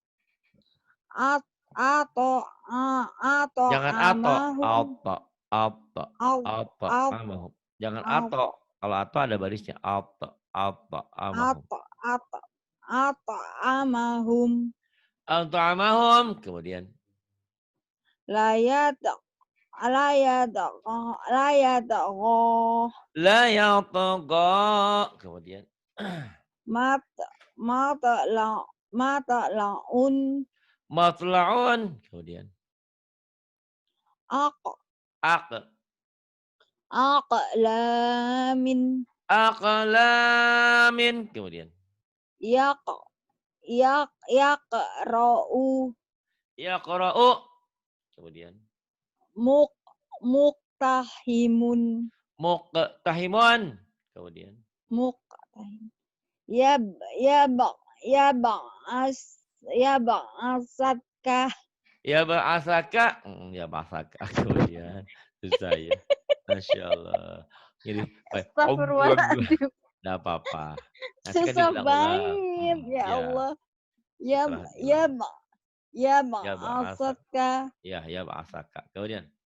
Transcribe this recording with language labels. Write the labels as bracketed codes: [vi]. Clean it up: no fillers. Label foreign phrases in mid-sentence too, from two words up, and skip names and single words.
[id] atau Jangan atau [ar] amahum [id] apa au apa au [ar] amahum. Jangan au [id] atau. Kalau atau ada barisnya apa. [ar] At'amahum. أط أطعمهم At'amahum. Kemudian. لا يت لا يت لا يت لا يتغى. Kemudian. مط مط لا مط لعن Matla'un. Kemudian. aq Aq. aqlamin Aqlamin. Kemudian. يق يقرأ Yaqra'u. Kemudian. مق مقتحمون Muqtahimun. Kemudian. مقتحم يب يب يبأس يبأستك يا بأسك. يا بأسك. [id] Kemudian. Susah ya. [ar] ما شاء الله. Jadi. Astagfirullahaladzim. [id] Nggak apa-apa. Nanti kan Susah diulang-ulang. banget ya Ya. Allah. Ya Setelah ya diulang. ya [ar] Ya ba'asaka. ba'asatka يا بأسك. Kemudian.